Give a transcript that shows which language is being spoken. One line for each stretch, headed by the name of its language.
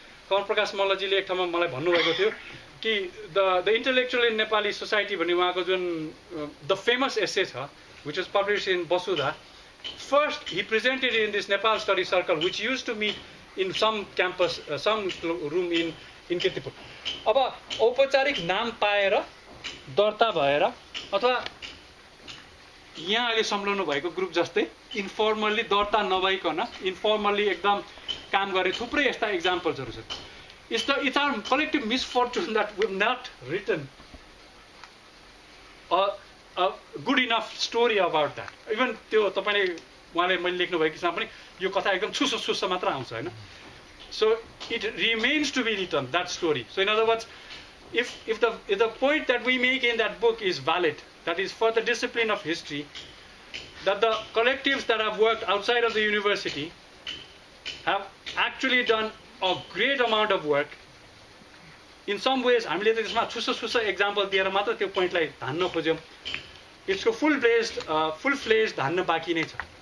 English: Kamal Prakash Mallaजीले
Nepali: एक ठाउँमा मलाई भन्नुभएको थियो कि
English: the intellectual in Nepali society
Nepali: भन्ने उहाँको जुन
English: the famous essay छ, which was published in Basudha. First, he presented it in this Nepal study circle, which used to meet in some campus, some room in Kirtipur.
Nepali: अब औपचारिक नाम पाएर दर्ता भएर अथवा यहाँ अहिले सम्झाउनु भएको ग्रुप जस्तै इन्फर्मल्ली दर्ता नभइकन इन्फर्मल्ली एकदम काम गर्ने थुप्रै यस्ता इक्जाम्पल्सहरू छन्.
English: It's our collective misfortune that we have not written a good enough story about that.
Nepali: Even त्यो तपाईले उहाँले मैले लेख्नु भएको किसिममा पनि यो कथा एकदम छुसो मात्र आउँछ हैन.
English: So it remains to be written, that story. So in other words, if the point that we make in that book is valid, that is for the discipline of history, that the collectives that have worked outside of the university have actually done a great amount of work. In some ways,
Nepali: हामीले त त्यसमा छुसो example दिएर मात्र त्यो पोइन्टलाई धान्न खोज्यौं. यसको full fledged धान्न बाँकी नै छ.